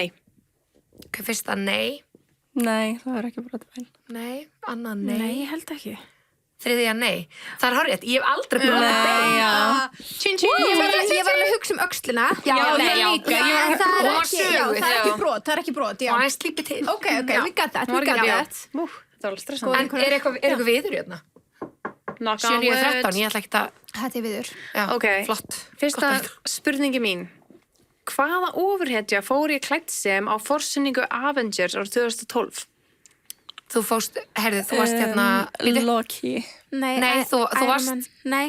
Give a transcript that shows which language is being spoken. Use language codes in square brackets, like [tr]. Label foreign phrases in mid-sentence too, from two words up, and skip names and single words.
[is] Ok, fyrsta nei Nei, það er ekki bara þetta bein. Nei, annað nei, Nei, ég held ekki Þriðja nei Það er horrið, ég hef aldrei brotið bein Ég var alveg að hugsa um öxlina Já, nei, já. En það er Hún var ekki, já, söguð, það er já. ekki brot, það er ekki brot, já Og hann slípi til [en] Ok, we got that, we [is] Var [en] got [is] ekki [en] that [is] Það var alveg stressandi En er eitthvað viður hérna? [en] Knock 7, on 9, 13, wood [is] ég ætla ekki að Þetta er viður Já, Ok. flott Fyrsta Gott að vita. spurningi mín Hvaða ofurhetja fór ég klætt sem á forsynningu Avengers árið 2012? Þú fóst, herðu, þú varst hérna bíddu. Loki. Nei, Nei, þú Iron varst- Man. Nei,